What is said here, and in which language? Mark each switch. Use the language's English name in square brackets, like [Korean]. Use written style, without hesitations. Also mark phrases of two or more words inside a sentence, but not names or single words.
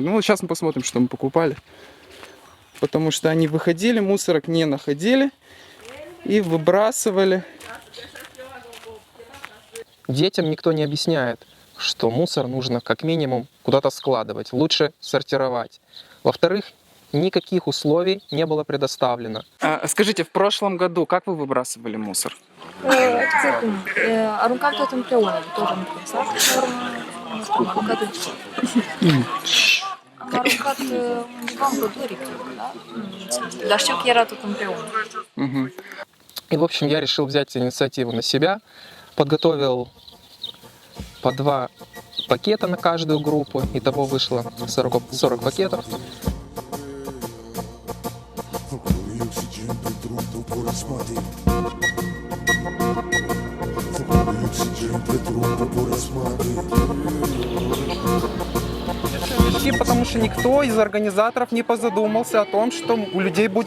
[Russian] Ну, сейчас мы посмотрим, что мы покупали. Потому что они выходили, мусорок не находили и выбрасывали. Детям никто не объясняет, что мусор нужно как минимум куда-то складывать, лучше сортировать. Во-вторых, никаких условий не было предоставлено. Скажите, в прошлом году как вы văbrasывали мусор? [Romanian] Aruncam tot împreună, tot într-un sac. Am aruncat undeva în pădure, da? Dar știu că era tot împreună. [Russian] И, в общем, я решил взять инициативу на себя, подготовил по 2 пакета на каждую группу, итого вышло 40 пакетов. Потому что никто из организаторов не позадумался о том, что у людей будет